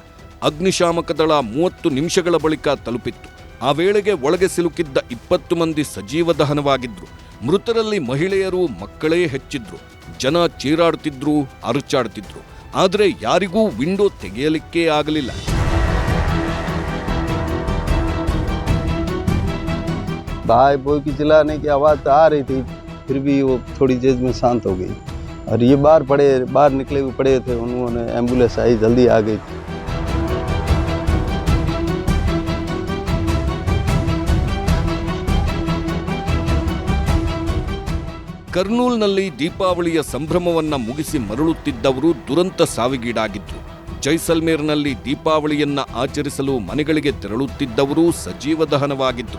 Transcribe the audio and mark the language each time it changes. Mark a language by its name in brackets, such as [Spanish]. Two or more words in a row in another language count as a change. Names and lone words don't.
[Kannada] ಅಗ್ನಿಶಾಮಕ ದಳ 30 ನಿಮಿಷಗಳ ಬಳಿಕ ತಲುಪಿತ್ತು. ಆ ವೇಳೆಗೆ ಒಳಗೆ ಸಿಲುಕಿದ್ದ 20 ಮಂದಿ ಸಜೀವ ದಹನವಾಗಿದ್ರು. ಮೃತರಲ್ಲಿ ಮಹಿಳೆಯರು, ಮಕ್ಕಳೇ ಹೆಚ್ಚಿದ್ರು. ಜನ ಚೀರಾಡುತ್ತಿದ್ರು, ಅರಚಾಡುತ್ತಿದ್ರು. ಆದರೆ ಯಾರಿಗೂ ವಿಂಡೋ ತೆಗೆಯಲಿಕ್ಕೇ ಆಗಲಿಲ್ಲ. [Hindi] भाई बोई की चिल्लाने की आवाज़ तो आ रही थी, फिर भी वो थोड़ी देर में शांत हो गई। और ये बाहर निकले हुए पड़े थे, उन्होंने एम्बुलेंस आई, जल्दी आ गई। [Kannada] ಕರ್ನೂಲ್ನಲ್ಲಿ ದೀಪಾವಳಿಯ ಸಂಭ್ರಮವನ್ನ ಮುಗಿಸಿ ಮರಳುತ್ತಿದ್ದವರು ದುರಂತ ಸಾವಿಗೀಡಾಗಿದ್ರು. ಜೈಸಲ್ಮೇರ್ನಲ್ಲಿ ದೀಪಾವಳಿಯನ್ನ ಆಚರಿಸಲು ಮನೆಗಳಿಗೆ ತೆರಳುತ್ತಿದ್ದವರು ಸಜೀವ ದಹನವಾಗಿದ್ರು.